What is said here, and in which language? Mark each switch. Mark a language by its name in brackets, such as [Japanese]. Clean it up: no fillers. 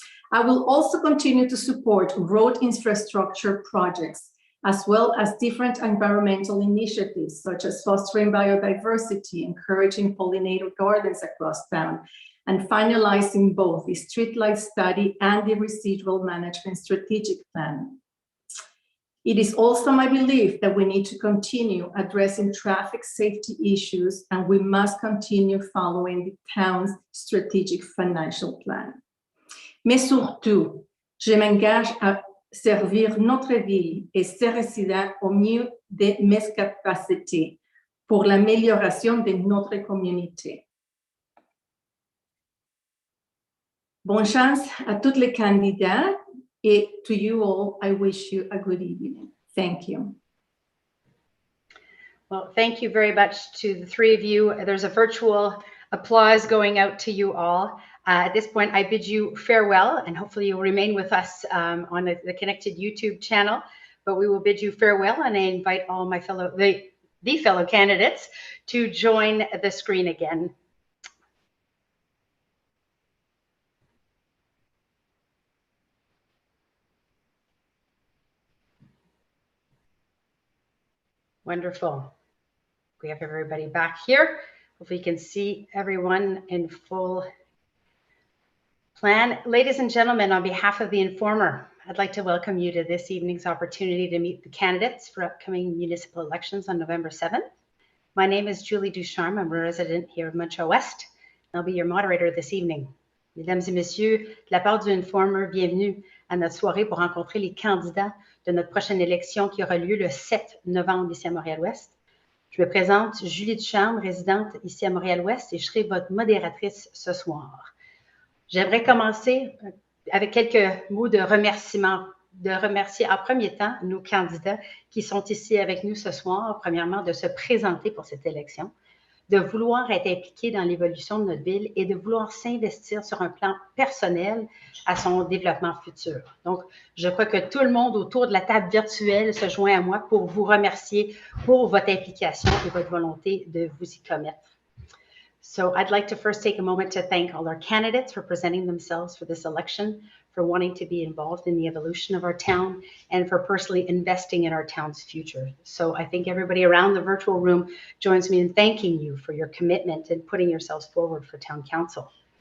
[English] I will also continue to support road infrastructure projects, as well as different environmental initiatives, such as fostering biodiversity, encouraging pollinator gardens across town, and finalizing both the streetlight study and the residual management strategic plan. It is also my belief that we need to continue addressing traffic safety issues, and we must continue following the town's strategic financial plan. [French] Mais surtout, je m'engage à servir notre ville et ses résidents au mieux de mes capacités pour l'amélioration de notre communauté. Bonne chance à tous les candidats. [English] To you all, I wish you a good evening. Thank you. Well, thank you very much to the three of you. There's a virtual applause going out to you all. At this point, I bid you farewell, and hopefully you'll remain with us on the Connected YouTube channel. But we will bid you farewell, and I invite all my fellow candidates to join the screen again. Wonderful. We have everybody back here. Hopefully you can see everyone in full plan. Ladies and gentlemen, on behalf of the Informer, I'd like to welcome you to this evening's opportunity to meet the candidates for upcoming municipal elections on November 7th. My name is Julie Ducharme. I'm a resident here of Montréal-Ouest. I'll be your moderator this evening. [French] Mesdames et messieurs, de la part du Informer, bienvenue à notre soirée pour rencontrer les candidats de notre prochaine élection qui aura lieu le 7 novembre ici à Montréal-Ouest. Je me présente, Julie Ducharme, résidente ici à Montréal-Ouest, et je serai votre modératrice ce soir. J'aimerais commencer avec quelques mots de remerciement, de remercier en premier temps nos candidats qui sont ici avec nous ce soir, premièrement de se présenter pour cette élection, de vouloir être impliqués dans l'évolution de notre ville et de vouloir s'investir sur un plan personnel à son développement futur. Donc, je crois que tout le monde autour de la table virtuelle se joint à moi pour vous remercier pour votre implication et votre volonté de vous y commettre. [English] So I'd like to first take a moment to thank all our candidates for presenting themselves for this election, for wanting to be involved in the evolution of our town, and for personally investing in our town's future. So I think everybody around the virtual room joins me in thanking you for your commitment and putting yourselves forward for town council.